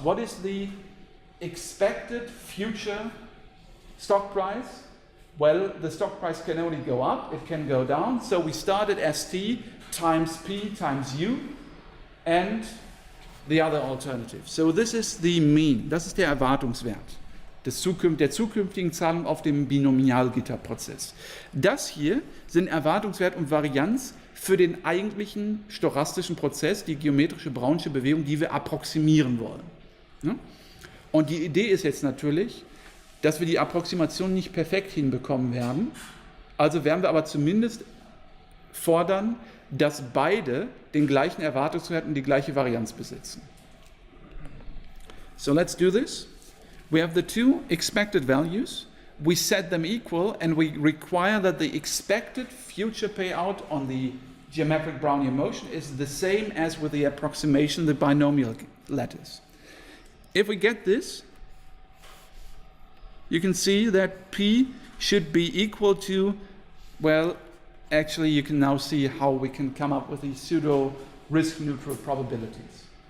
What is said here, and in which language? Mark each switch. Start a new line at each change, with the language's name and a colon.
English: What is the expected future stock price? Well, the stock price can only go up, it can go down. So we start at ST times P times U and the other alternative. So this is the mean.
German: Das ist der Erwartungswert der zukünftigen Zahlung auf dem Binomialgitterprozess. Das hier sind Erwartungswert und Varianz für den eigentlichen stochastischen Prozess, die geometrische Brownsche Bewegung, die wir approximieren wollen. Ja? Und die Idee ist jetzt natürlich, dass wir die Approximation nicht perfekt hinbekommen werden. Also werden wir aber zumindest fordern, dass beide den gleichen Erwartungswert und die gleiche Varianz besitzen.
English: So let's do this. We have the two expected values. We set them equal and we require that the expected future payout on the geometric Brownian motion is the same as with the approximation, the binomial lattice. If we get this, you can see that P should be equal to, well, actually you can now see how we can come up with these pseudo risk neutral probabilities.